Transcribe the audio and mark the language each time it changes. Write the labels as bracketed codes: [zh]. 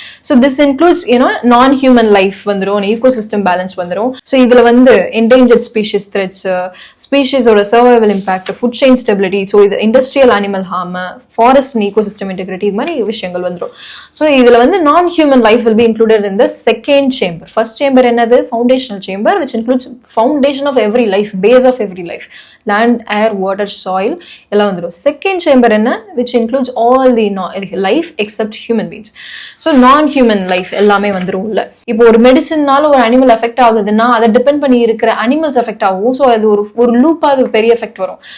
[en] so this includes non human life [ta] வந்துடும், [en] Ecosystem balance வந்துடும். [ta] ஸோ இதுல வந்து endangered species threads, ஸ்பீஷிஸோட survival impact, food chain stability, so இது industrial animal harm, forest and ecosystem integrity, இது மாதிரி விஷயங்கள் வந்துடும். [en] so [ta] இதுல வந்து [en] Non human life will be included in the second chamber. First chamber [ta] என்னது? [en] Foundational chamber, which includes foundation of every life, base of every life, land, air, water, soil [ta] எல்லாம் வந்துடும். [en] Second chamber [ta] என்ன? [en] Which includes all the life except human beings. So non-human life [ta] எல்லாமே வந்துடும் உள்ள. இப்போ ஒரு மெடிசின்னால ஒரு அனிமல் எஃபெக்ட் ஆகுதுன்னா அதை டிபெண்ட் பண்ணி இருக்கிற அனிமல்ஸ் எஃபெக்ட் ஆகும். ஸோ அது ஒரு லூப்பா அது பெரிய எஃபெக்ட் வரும்.